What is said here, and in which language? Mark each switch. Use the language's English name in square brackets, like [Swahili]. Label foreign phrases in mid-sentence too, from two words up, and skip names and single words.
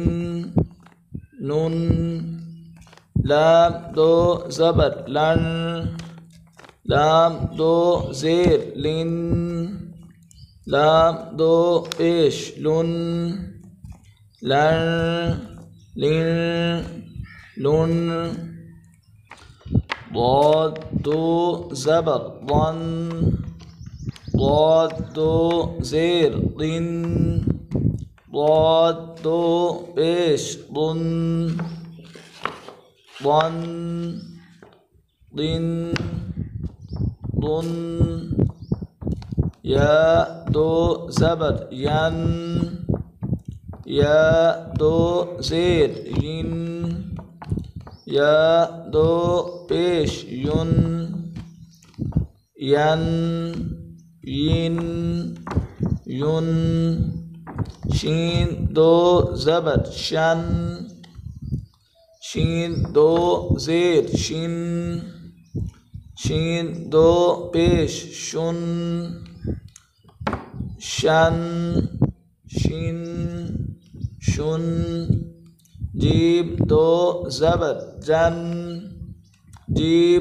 [Hindi] नुन, लाम दो ज़बर लन, लाम दो ज़ेर लिन, लाम दो पेश लुन, लन लिन लुन, ضاد दो ज़बर ضن, ضاد दो ज़ेर ضن, ضاد दो पेश ضن، [Arabic] ضن ضن ضن، [Hindi] या दो ज़बर यन, या दो ज़ेर यिन, या दो पेश युन, यन यिन युन, शीन दो ज़बर शन, शीन दो ज़ेर शिन, शीन दो पेश शुन, शन शिन शुन, जीम दो ज़बर जन, जीम